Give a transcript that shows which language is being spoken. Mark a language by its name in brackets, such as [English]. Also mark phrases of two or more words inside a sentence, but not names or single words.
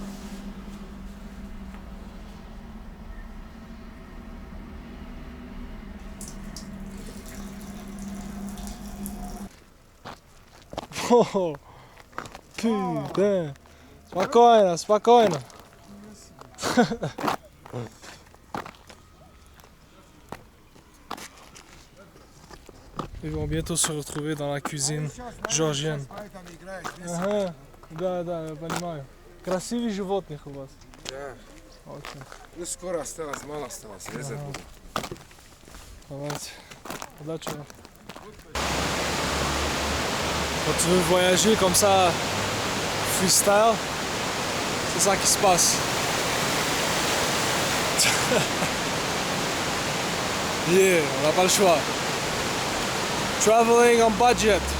[French] Oh, putain. Spokojno. Ils vont bientôt se retrouver dans la cuisine géorgienne. [Russian] Ага, да, я понимаю. Красивые животных у вас. Да. Очень. Ну скоро осталось, мало осталось. Резать буду. Давайте. Удачи вам. [French] Quand tu veux voyager comme ça, freestyle, c'est ça qui se passe. Yeah, on n'a pas le choix. [English] Traveling on budget.